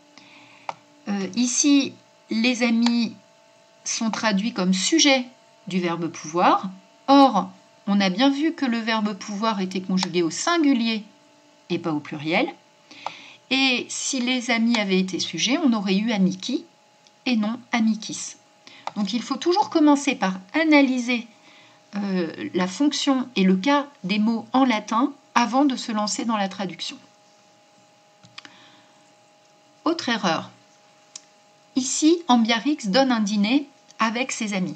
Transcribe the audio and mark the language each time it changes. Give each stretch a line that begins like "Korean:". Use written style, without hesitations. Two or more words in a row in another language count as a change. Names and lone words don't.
French: Ici, les amis sont traduits comme sujet du verbe pouvoir. Or, on a bien vu que le verbe pouvoir était conjugué au singulier et pas au pluriel. Et si les amis avaient été sujets, on aurait eu amici et non amicis. Donc il faut toujours commencer par analyser la fonction et le cas des mots en latin avant de se lancer dans la traduction. Autre erreur. Ici, Ambiarix donne un dîner avec ses amis.